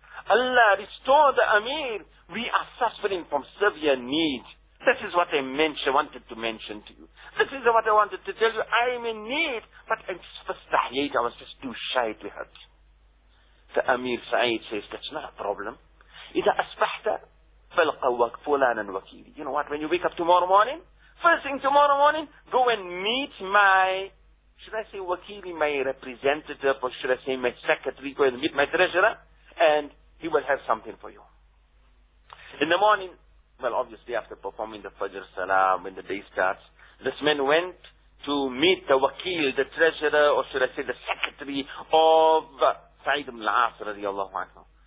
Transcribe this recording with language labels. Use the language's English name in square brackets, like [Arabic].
[English] Allah restore the Amir. We are suffering from severe need. This is what I wanted to mention to you. This is what I wanted to tell you. I am in need, but I was just too shy to hurt. The Amir Saeed says, that's not a problem. [Arabic] إِذَا أَصْبَحْتَ فَلْقَوَا فُلَانًا وَكِيلًا. [English] You know what, when you wake up tomorrow morning, first thing tomorrow morning, go and meet my, should I say wakili, my representative, or should I say my secretary, go and meet my treasurer, and he will have something for you. In the morning, well, obviously after performing the Fajr Salah, when the day starts, this man went to meet the wakil, the treasurer, or should I say the secretary of Sa'id ibn al-As radiallahu anhu.